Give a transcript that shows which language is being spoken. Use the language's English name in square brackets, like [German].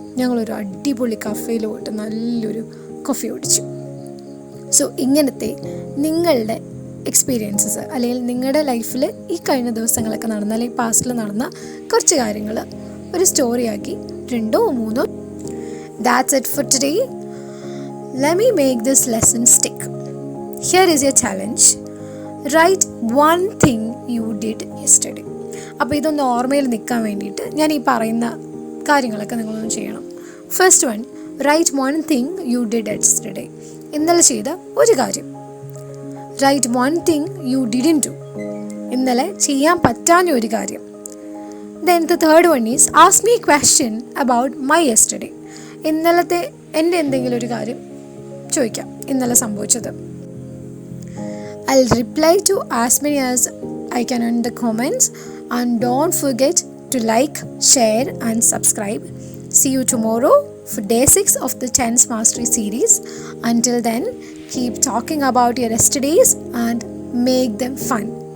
[Malayalam] ഞങ്ങളൊരു അടിപൊളി കഫേയിൽ പോയിട്ട് നല്ലൊരു കോഫി കുടിച്ചു. സോ ഇങ്ങനത്തെ നിങ്ങളുടെ എക്സ്പീരിയൻസസ് അല്ലെങ്കിൽ നിങ്ങളുടെ ലൈഫിൽ ഈ കഴിഞ്ഞ ദിവസങ്ങളൊക്കെ നടന്ന അല്ലെങ്കിൽ പാസ്റ്റിൽ നടന്ന കുറച്ച് കാര്യങ്ങൾ ഒരു സ്റ്റോറിയാക്കി 2 or 3. [English] That's it for today. Let me make this lesson stick. Here is your challenge. Write one thing you did yesterday. [Malayalam] അപ്പോൾ ഇതൊന്ന് ഓർമ്മയിൽ നിൽക്കാൻ വേണ്ടിയിട്ട് ഞാൻ ഈ പറയുന്ന കാര്യങ്ങളൊക്കെ നിങ്ങളൊന്ന് ചെയ്യണം. [English] First one, write one thing you did yesterday. [Malayalam] ഇന്നലെ ചെയ്ത ഒരു കാര്യം. [English] Write one thing you didn't do. [Malayalam] ഇന്നലെ ചെയ്യാൻ പറ്റാഞ്ഞ ഒരു കാര്യം. [English] Then the third one is ask me question about my yesterday. [Malayalam] ഇന്നലത്തെ എൻ്റെ എന്തെങ്കിലും ഒരു കാര്യം ചോദിക്കാം, ഇന്നലെ സംഭവിച്ചത്. [English] I'll reply to as many as I can in the comments, and don't forget to like, share and subscribe. See you tomorrow for day 6 of the Tense Mastery series. Until then, keep talking about your yesterdays and make them fun.